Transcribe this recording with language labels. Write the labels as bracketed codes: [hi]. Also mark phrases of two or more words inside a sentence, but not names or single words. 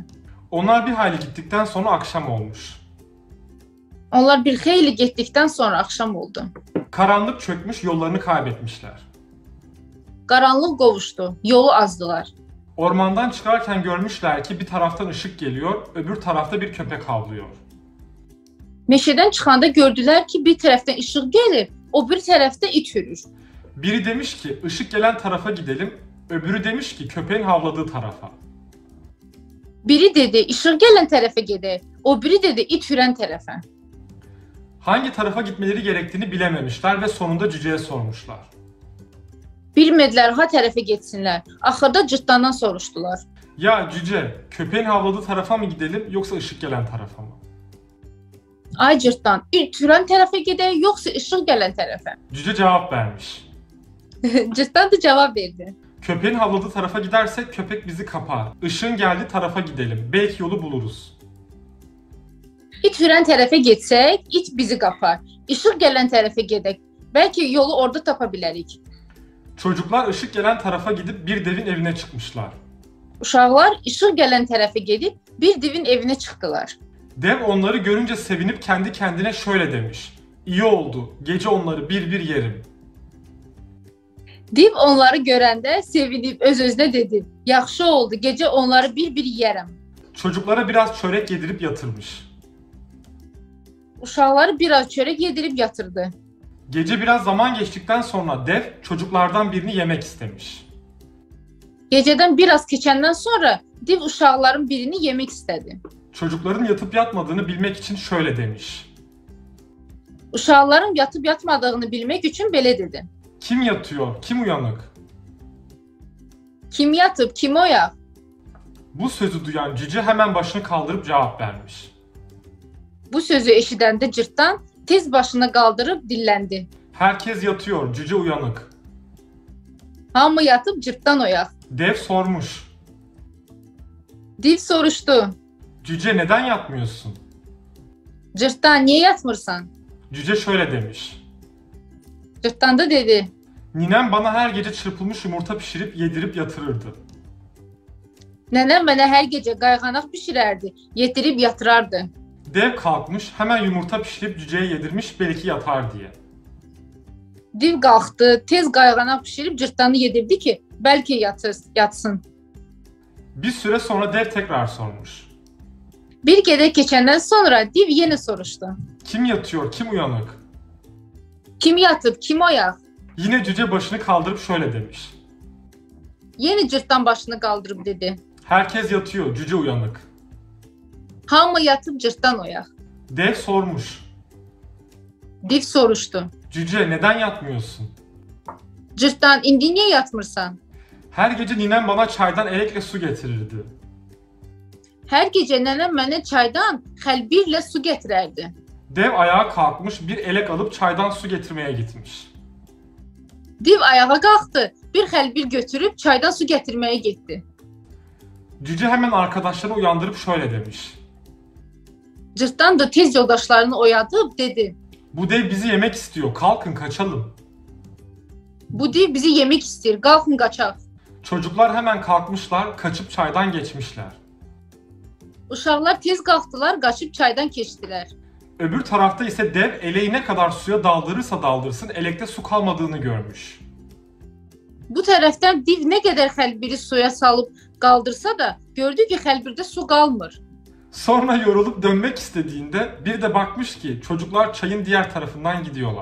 [tr] Onlar bir hayli gittikten sonra akşam olmuş. [az] Onlar bir xeyli getdikdən sonra axşam oldu. [tr] Karanlık çökmüş, yollarını kaybetmişler. [az] Qaranlıq qovuşdu, yolu azdılar. [tr] Ormandan çıkarken görmüşler ki bir taraftan ışık geliyor, öbür tarafta bir köpek havlıyor. [az] Meşədən çıxanda gördülər ki, bir tərəfdən işıq gəlir, o bir tərəfdə it hürür. [tr] Biri demiş ki ışık gelen tarafa gidelim, öbürü demiş ki köpeğin havladığı tarafa. [az] Biri dedi, işıq gələn tərəfə gedək, o biri dedi, it hürən tərəfə. [tr] Hangi tarafa gitmeleri gerektiğini bilememişler ve sonunda cüceye sormuşlar. [az] Bilmədilər ha tərəfə getsinlər. Axırda cırtdandan soruşdular. [tr] Ya cüce, köpeğin havladığı tarafa mı gidelim yoksa ışık gelen tarafa mı? [az] Ay cırtdan, it hürən tərəfə gedək, yoxsa işıq gələn tərəfə? [tr] Cüce cevap vermiş. [az] Cırtdan da cavab verdi. [tr] Köpeğin havladığı tarafa gidersek köpek bizi kapar. Işığın geldiği tarafa gidelim. Belki yolu buluruz. [az] İt hürən tərəfə getsək, it bizi qapar. İşıq gələn tərəfə gedək. Bəlkə yolu orada tapa bilərik. [tr] Çocuklar ışık gelen tarafa gidip bir devin evine çıkmışlar. [az] Uşaqlar işıq gələn tərəfə gedib bir divin evinə çıxdılar. [tr] Dev onları görünce sevinip kendi kendine şöyle demiş. İyi oldu, gece onları bir bir yerim. [az] Div onları görəndə sevinib öz-özünə dedi. Yaxşı oldu, gecə onları bir-bir yeyərəm. [tr] Çocuklara biraz çörek yedirip yatırmış. [az] Uşaqları biraz çörək yedirib yatırdı. [tr] Gece biraz zaman geçtikten sonra dev çocuklardan birini yemek istemiş. [az] Gecədən biraz keçəndən sonra div uşaqların birini yemək istədi. [tr] Çocukların yatıp yatmadığını bilmek için şöyle demiş. [az] Uşaqların yatıb yatmadığını bilmək üçün belə dedi. [tr] Kim yatıyor, kim uyanık? [az] Kim yatıb, kim oyaq? [tr] Bu sözü duyan cüce hemen başını kaldırıp cevap vermiş. [az] Bu sözü eşidəndə cırtdan tez başını qaldırıb dilləndi. [tr] Herkes yatıyor, cüce uyanık. [az] Hamı yatıb cırtdan oyaq. [tr] Dev sormuş. [az] Div soruşdu. [tr] Cüce neden yatmıyorsun? [az] Cırtdan niyə yatmırsan? [tr] Cüce şöyle demiş. [az] Cırtdan da dedi. [tr] Ninem bana her gece çırpılmış yumurta pişirip yedirip yatırırdı. [az] Nənəm mənə hər gecə qayğanaq bişirərdi, yedirib yatırardı. [tr] Dev kalkmış hemen yumurta pişirip cüceye yedirmiş belki yatar diye. [az] Div qalxdı, tez qayğanaq bişirib cırtdanı yedirdi ki, bəlkə yatsın. [tr] Bir süre sonra dev tekrar sormuş. [az] Bir qədər keçəndən sonra div yenə soruşdu. [tr] Kim yatıyor, kim uyanık? [az] Kim yatıb, kim oyaq? [tr] Yine cüce başını kaldırıp şöyle demiş. [az] Yenə cırtdan başını qaldırıb dedi. [tr] Herkes yatıyor, cüce uyanık. [az] Hamı yatıb cırtdan oyaq. [tr] Dev sormuş. [az] Div soruşdu. [tr] Cüce neden yatmıyorsun? [az] Cırtdan indi niyə yatmırsan? [tr] Her gece ninem bana çaydan elekle su getirirdi. [az] Hər gecə nənəm mənə çaydan xəlbirlə su gətirərdi. [tr] Dev ayağa kalkmış bir elek alıp çaydan su getirmeye gitmiş. [az] Div ayağa qalxdı, bir xəlbir götürüb çaydan su gətirməyə getdi. [tr] Cüce hemen arkadaşlarını uyandırıp şöyle demiş. [az] Cırtdan da tez yoldaşlarını oyadıb dedi. [tr] Bu dev bizi yemek istiyor, kalkın kaçalım. [az] Bu div bizi yemək istəyir, qalxın qaçaq. [tr] Çocuklar hemen kalkmışlar, kaçıp çaydan geçmişler. [az] Uşaqlar tez qalxdılar, qaçıb çaydan keçdilər. [tr] Öbür tarafta ise dev eleği ne kadar suya daldırırsa daldırsın elekte su kalmadığını görmüş. [az] Bu tərəfdən div nə qədər xəlbiri suya salıb qaldırsa da gördü ki, xəlbirdə su qalmır. [tr] Sonra yorulup dönmek istediğinde bir de bakmış ki çocuklar çayın diğer tarafından gidiyorlar.